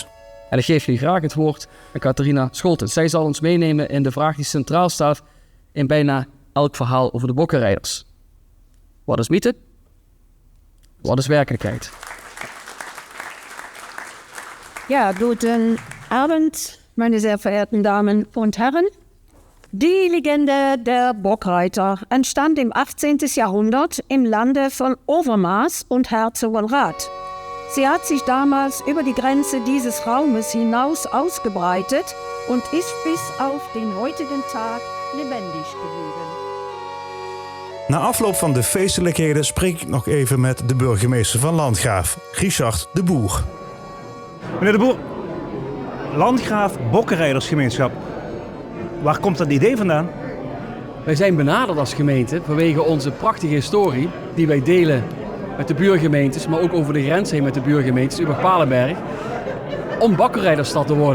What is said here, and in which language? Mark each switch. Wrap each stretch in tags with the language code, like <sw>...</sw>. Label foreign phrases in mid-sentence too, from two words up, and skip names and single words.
<nl>En ik geef jullie graag het woord aan Catharina Scholtens. Zij zal ons meenemen in de vraag die centraal staat in bijna elk verhaal over de bokkenrijders. Wat is mythe? Wat is werkelijkheid?</nl> <de>Ja, guten Abend, meine sehr verehrten Damen und Herren. Die Legende der Bockreiter entstand im 18. Jahrhundert im Lande von Overmaas und Herzogenrath. Sie hat sich damals über die Grenze dieses Raumes hinaus ausgebreitet und ist bis auf den heutigen Tag lebendig geblieben.</de> <nl>Na afloop van de feestelijkheden spreek ik nog even met de burgemeester van Landgraaf, Richard De Boer. Meneer De Boer, Landgraaf Bokkenrijdersgemeenschap. Waar komt dat idee vandaan? Wij zijn benaderd als gemeente vanwege onze prachtige historie die wij delen met de buurgemeentes, maar ook over de grens heen met de buurgemeentes, Übach-Palenberg, om bokkenrijdersstad te worden.</nl>